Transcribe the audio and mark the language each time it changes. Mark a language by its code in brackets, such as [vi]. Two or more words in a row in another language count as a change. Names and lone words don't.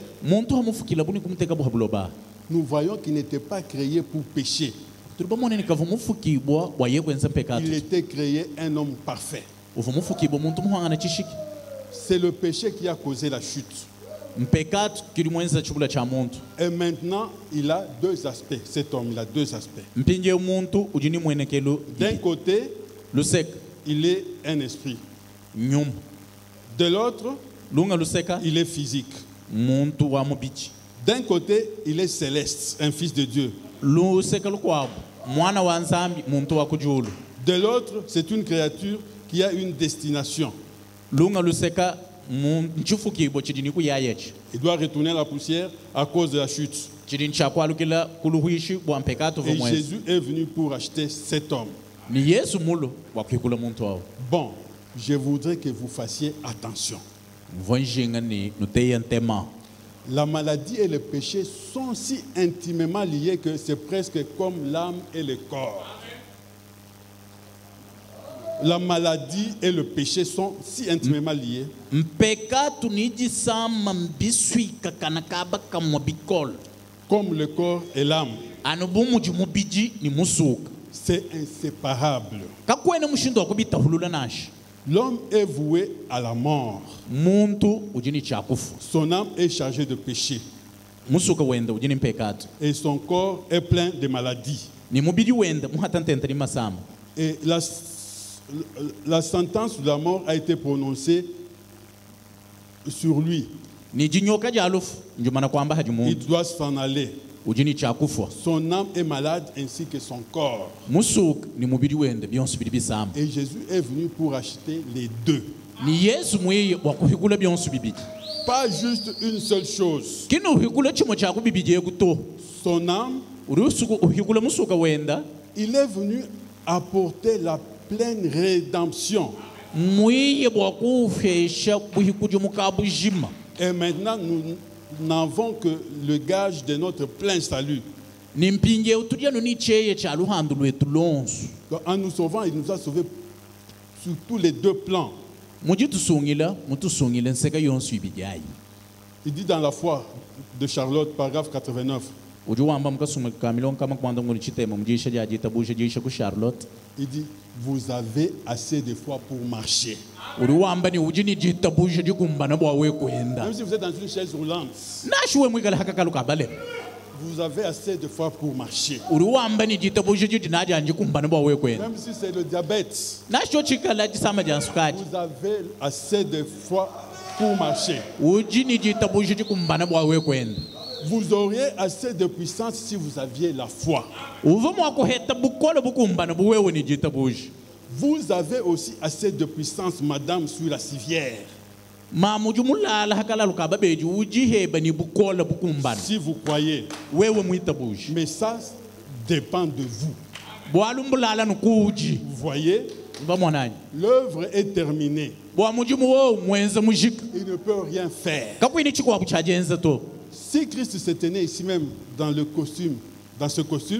[lu] Muntu hamufukila buni kumteka buhabuloba. [fr] nous voyons qu'il n'était pas créé pour pécher. [lu] Turibamone ni kavumufukibwa bwaye kwenza pekatu. [fr] Il était créé un homme parfait. [lu] Uvumufukibwa muntu muhanga na chishiki. [fr] C'est le péché qui a causé la chute. [lu] Mpekatu kilimwenza chukula cha muntu. [fr] Et maintenant, il a deux aspects. Cet homme, il a deux aspects. [lu] Mpinje muntu ujini mwenekelo. [fr] D'un côté, [lu] Lusek [fr] il est un esprit. [lu] nyum. [fr] De l'autre, [lu] Lunga luseka [fr] il est physique. [lu] muntu wa mubichi. [fr] D'un côté, il est céleste, un fils de Dieu. [lu] Luseka lukwabu mwana wa nzambi muntu wa kujulu. [fr] De l'autre, c'est une créature qui a une destination. [lu] Lunga luseka nchufukibwa chidini kuyayechi. [fr] Il doit retourner à la poussière à cause de la chute. [lu] Chidini chakwalukila kuluhuishi bwa mpekatu [fr] Et [lu] vumwenza. [fr] Jésus est venu pour acheter cet homme. [lu] Ni Yesu mulo wa kwikula muntu wao. [fr] Bon, je voudrais que vous fassiez attention. [lu] Mvonjinga ni nuteya ntema. [fr] La maladie et le péché sont si intimement liés que c'est presque comme l'âme et le corps. La maladie et le péché sont si intimement liés [lu] Mpekatu niji sama mbiswika kanakaba kamwa bikol. [fr] comme le corps et l'âme. [lu] Anubumu jumubiji ni musuka. [fr] C'est inséparable. [lu] Kakwene mushindo wakubita hulula nashi. [fr] L'homme est voué à la mort. [lu] Muntu ujini chakufu. [fr] Son âme est chargée de péché [lu] Musuka wenda ujini mpekatu. [fr] et son corps est plein de maladies. [lu] Ni mubidi wenda muhatantenta ni masama. [fr] Et la sentence de la mort a été prononcée sur lui. [lu] Ni jinyoka jalufu njumana kwamba [fr] Il [lu] hajimuntu. [fr] doit s'en aller. [lu] Ujini chakufu. [fr] Son âme est malade ainsi que son corps. [lu] Musuka ni mubidi wenda byonsi bili bisama. [fr] Et Jésus est venu pour acheter les deux. [lu] Ni Yesu mwiye wakuhikula byonsi bibidi. [fr] pas juste une seule chose. [lu] kini uhikula chimo chako bibiye kuto [fr] Son âme, [lu] uhikula musuka wenda [fr] il est venu apporter la pleine rédemption. [lu] mwiye bwa kufesha buhikuju mukabujima. [fr] Et maintenant, nous n'avons que le gage de notre plein salut. [lu] nimpinge utudia no ni cheye cha luhando lwetu lonso [fr] Donc, en nous sauvant, il nous a sauvés sur tous les deux plans. [lu] mujitusungila mutusungile nseka yonso ibijayi. [fr] Il dit dans la foi de Charlotte, paragraphe 89, [lu] ujuwamba mukasuma kamilo kama kwanda ngoni chitema mujisha jajita busha jisha ku Charlotte. [fr] il dit, vous avez assez de foi pour marcher. [lu] uruwamba ni ujini jita busha jikumbana bwawe kwenda [fr] Même si vous êtes dans une chaise roulante, [lu] nashuwe mwikala hakakalu kabale [fr] vous avez assez de foi pour marcher. [lu] uruwamba ni jita busha jitinaja njikumbana bwawe kwenda [fr] Même si c'est le diabète, [lu] nasho chikala jisama jansukaji [fr] vous avez assez de foi pour marcher. [lu] ujini jita busha jikumbana bwawe kwenda [fr] Vous auriez assez de puissance si vous aviez la foi. [lu] uva mwako heta bukola bukumbana buwewe ni jita busha. [fr] Vous avez aussi assez de puissance, madame, sur la civière. [lu] mamujumulala hakalalu kababeji ujiheba ni bukola bukumbana [fr] Si vous croyez. [lu] wewe mwita busha [fr] Mais ça dépend de vous. [lu] bwalumbulala nukuji [fr] Vous voyez, [lu] mbamwanani [fr] l'œuvre est terminée. [lu] bwamujumu wo mwenza mujika [fr] Il ne peut rien faire. [lu] kakwini chikwabu chajenza to [fr] Si Christ se tenait ici même dans ce costume,